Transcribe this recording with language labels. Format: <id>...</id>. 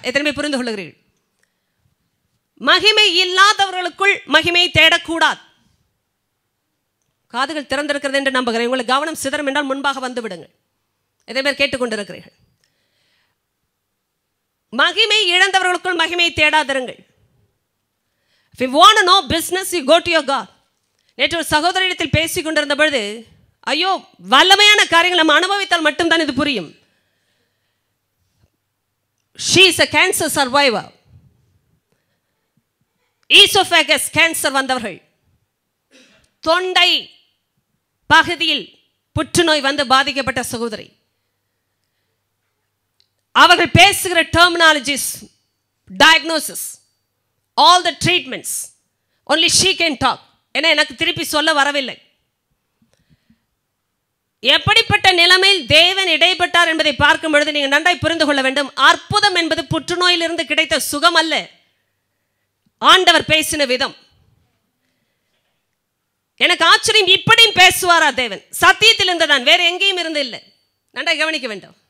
<ta>எத்தனை புரிந்து கொள்கிறீர்கள்? மகிமை இல்லாதவர்களுக்குள் மகிமையை தேடக்கூடாது. காதுகள் திறந்திருக்கிறது என்று நம்புகிறேன். உங்களுக்கு கவனம் சிதறம் என்றால் முன்பாக வந்து விடுங்கள். எத்தனை பேர் கேட்டுக்கொண்டிருக்கிறீர்கள்? மகிமை இழந்தவர்களுக்குள் மகிமையை தேடாதிருங்கள்.</ta> <en>If you want to know business, you go to your God.</en> <ta>நேற்று ஒரு சகோதரிடத்தில் பேசிக் கொண்டிருந்த பொழுது, ஐயோ, வல்லமையான காரியங்கள் நம்ம அனுபவித்தால் மட்டும்தான் இது புரியும்.</ta> <en>She is a cancer survivor.</en> <ta>Esophagus cancer வந்தவர்கள், தொண்டை பகுதியில் புற்றுநோய் வந்து பாதிக்கப்பட்ட சகோதரி. அவர்கள் பேசுகிற terminologies, diagnosis,</ta> <en>all the treatments, only she can talk.</en> <ta>ஏன்னா எனக்கு திருப்பி சொல்ல வரவில்லை. எப்படிப்பட்ட நிலைமையில் தேவன் இடைப்பட்டார் என்பதை பார்க்கும் பொழுது நீங்கள் நன்றாய் புரிந்து கொள்ள வேண்டும். அற்புதம் என்பது புற்றுநோயிலிருந்து கிடைத்த சுகம் அல்ல, ஆண்டவர் பேசின விதம். எனக்கு ஆச்சரியம், இப்படியும் பேசுவாரா தேவன்? சத்தியத்தில் இருந்துதான், வேற எங்கேயும் இருந்து இல்லை. நன்றாய் கவனிக்க வேண்டும்.</ta>